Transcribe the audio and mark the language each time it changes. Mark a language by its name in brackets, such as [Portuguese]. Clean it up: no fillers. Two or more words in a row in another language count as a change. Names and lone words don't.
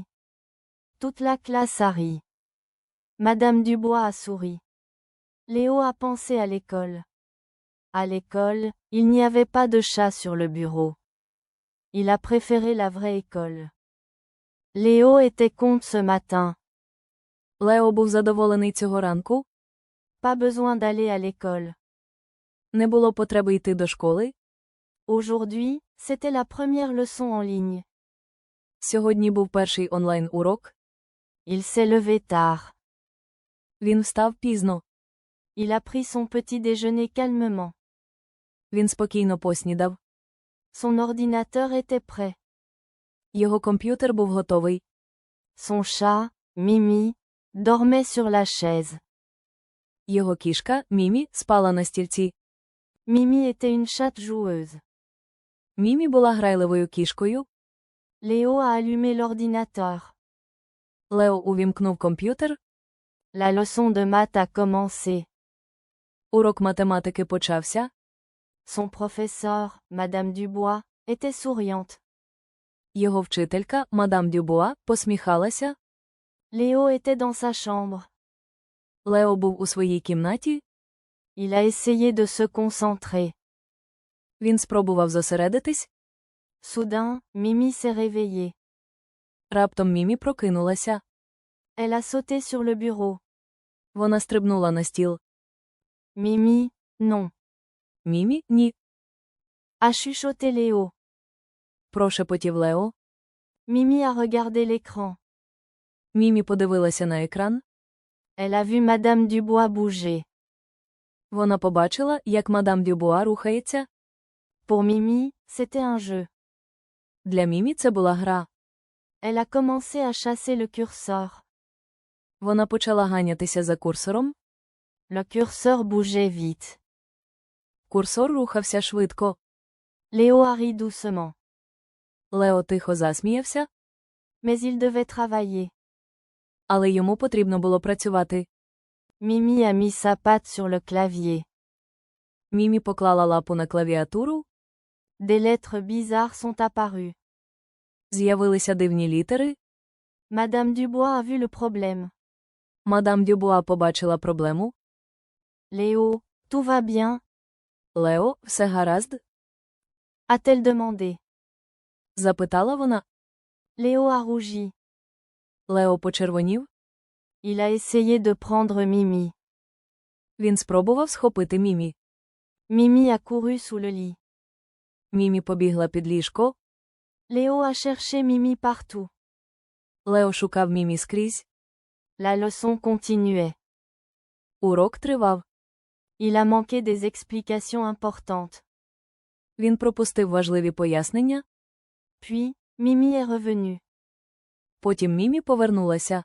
[French] Toute la classe a ri. Madame Dubois a souri. Léo a pensé à l'école. À l'école, il n'y avait pas de chat sur le bureau. Il a préféré la vraie école. Léo était con ce matin. [Ukrainian] Лео був задоволений цього ранку. [French] Pas besoin d'aller à l'école. [Ukrainian] Не було потреби йти до школи. [French] Aujourd'hui, c'était la première leçon en ligne. [Ukrainian] Сьогодні був перший онлайн-урок. [French] Il s'est levé tard. [Ukrainian] Він встав пізно. [French] Il a pris son petit déjeuner calmement. [Ukrainian] Він спокійно поснідав. [French] Son ordinateur était prêt. [Ukrainian] Його комп'ютер був готовий. [French] Son chat, Mimi, dormait sur la chaise. [Ukrainian] Його кішка, Мімі, спала на стільці. [French] Mimi était une chatte joueuse. [Ukrainian] Мімі була грайливою кішкою. [French] Léo a allumé l'ordinateur. [Ukrainian] Лео увімкнув комп'ютер. [French] La leçon de maths a commencé. [Ukrainian] Урок математики почався. [French] Son professeur, Madame Dubois, était souriante. [Ukrainian] Його вчителька, мадам Дюбуа, посміхалася. [French] Léo était dans sa chambre. [Ukrainian] Лео був у своїй кімнаті. [French] Il a essayé de se concentrer. [Ukrainian] Він спробував зосередитись. [French] Soudain, Mimi s'est réveillée. [Ukrainian] Раптом Мімі прокинулася. [French] Elle a sauté sur le bureau. [Ukrainian] Вона стрибнула на стіл. [French] Mimi, non. [Ukrainian] Мімі, ні. [French] A chuchoté Léo. [Ukrainian] Прошепотів Лео. [French] Mimi a regardé l'écran. [Ukrainian] Мімі подивилася на екран. [French] Elle a vu Madame Dubois bouger. [Ukrainian] Вона побачила, як мадам Дюбуа рухається. [French] Pour Mimi, c'était un jeu. [Ukrainian] Для Мімі це була гра. [French] Elle a commencé à chasser le curseur. [Ukrainian] Вона почала ганятися за курсором. [French] Le curseur bougeait vite. [Ukrainian] Курсор рухався швидко. [French] Léo a ri doucement. [Ukrainian] Лео тихо засміявся. [French] Mais il devait travailler. [Ukrainian] Але йому потрібно було працювати. [French] Mimi a mis sa patte sur le clavier. [Ukrainian] Мімі поклала лапу на клавіатуру. [French] Des lettres bizarres sont apparues. [Ukrainian] З'явилися дивні літери. [French] Madame Dubois a vu le problème. [Ukrainian] Мадам Дюбуа побачила проблему. [French] Léo, tout va bien? [Ukrainian] Лео, все гаразд? [French] A-t-elle demandé. [Ukrainian] Запитала вона. [French] Léo a rougi. [Ukrainian] Лео почервонів. [French] Il a essayé de prendre Mimi. [Ukrainian] Він спробував схопити Мімі. [French] Mimi a couru sous le lit. [Ukrainian] Мімі побігла під ліжко. [French] Léo a cherché Mimi partout. [Ukrainian] Лео шукав Мімі скрізь. [French] La leçon continuait. [Ukrainian] Урок тривав. [French] Il a manqué des explications importantes. [Ukrainian] Він пропустив важливі пояснення. [French] Puis, Mimi est revenue. [Ukrainian] Потім Мімі повернулася.